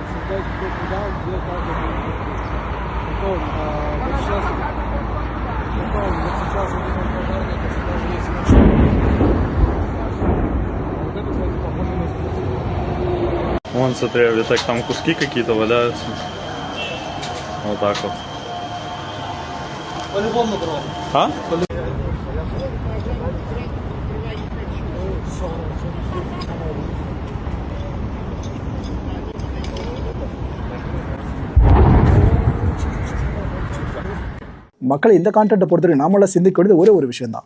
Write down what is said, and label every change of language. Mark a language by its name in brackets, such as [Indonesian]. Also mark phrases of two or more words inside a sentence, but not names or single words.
[Russian] дайте туда, где каждый будет. Потом, вот сейчас вот этот пожарник, если даже если начнет. Вот это, кстати, похоже на специфику. Вон, смотри, Витек, там куски какие-то валяются. Вот так вот. По-любому дрон. А? [Tamil] மக்களை இந்த கான்டென்ட்டை பொறுத்தவரைக்கும் நாமெல்லாம் சிந்திக்க வேண்டியது ஒரே ஒரு விஷயம்தான்.